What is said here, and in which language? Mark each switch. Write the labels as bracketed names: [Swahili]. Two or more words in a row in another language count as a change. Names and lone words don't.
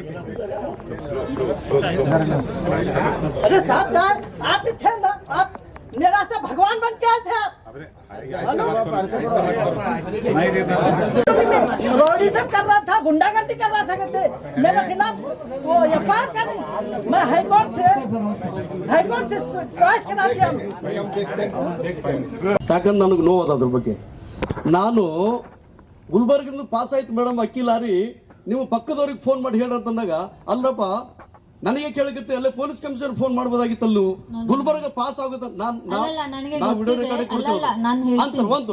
[Hindi] अरे साहब आप भी थे ना, आप मेरा से भगवान बन के आए थे. आप रोडिज्म कर रहा था, गुंडागर्दी कर रहा था. कहते मेरे खिलाफ वो एफआईआर करें. मैं हाईकोर्ट से ಚಾಯ್ಸ್ करा दिया. [Kannada] ಯಾಕಂದ್ರೆ ನನಗೆ ನೋವು ಅದ್ರ ಬಗ್ಗೆ. ನಾನು ಗುಲ್ಬರ್ಗಿಂದ ಪಾಸ್ ಆಯ್ತು ಮೇಡಮ್, ಅಕ್ಕಿ ಲಾರಿ ನೀವು ಪಕ್ಕದವ್ರಿಗೆ ಫೋನ್ ಮಾಡಿ ಹೇಳ್ರಂತಂದಾಗ, ಅಲ್ಲಪ್ಪ ನನಗೆ ಕೇಳಕತ್ತೆ ಅಲ್ಲೇ ಪೊಲೀಸ್ ಕಮಿಷನರ್ ಫೋನ್ ಮಾಡ್ಬೋದಾಗಿತ್ತಲ್ಲೂ ಗುಲ್ಬರ್ಗ ಪಾಸ್ ಆಗುತ್ತೆ. ನಾವು ವಿಡಿಯೋ ರೆಕಾರ್ಡ್ ಕೊಡ್ತೇವೆ ಒಂದು.